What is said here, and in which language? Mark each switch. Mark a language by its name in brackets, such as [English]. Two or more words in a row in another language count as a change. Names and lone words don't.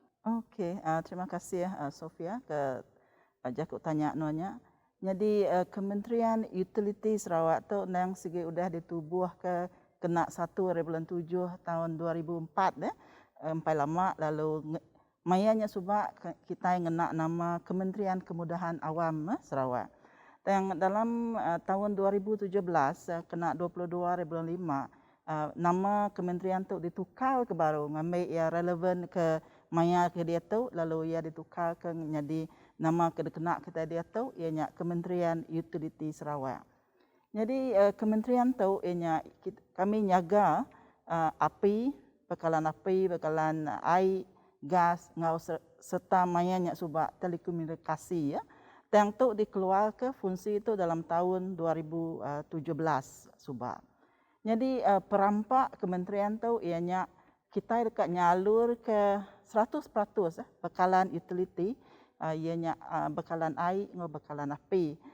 [Iban] Okey, terima kasih Sofia ke Jakuk tanya nonya. Jadi Kementerian Utiliti Sarawak tu nang segi udah ditubuh ke kena 1 Bulan 7 tahun 2004 empai lama lalu mayanya subak kita ngena nama Kementerian Kemudahan Awam Sarawak. Yang dalam tahun 2017 kena 22 Bulan 5 nama kementerian tu ditukar ke baru ngambil ia relevan ke maya ke dia tu lalu ia ditukar ke jadi nama kena kita dia tu ianya Kementerian Utiliti Sarawak. Jadi kementerian tu ianya kami nyaga api, bekalan air, gas ngau serta mayanya subak telekomunikasi ya. Yang tu dikeluar ke fungsi itu dalam tahun 2017 subak. Jadi perampak kementerian tu ianya kita dekat nyalur ke 100% bekalan utiliti, ianya bekalan air ngau bekalan api.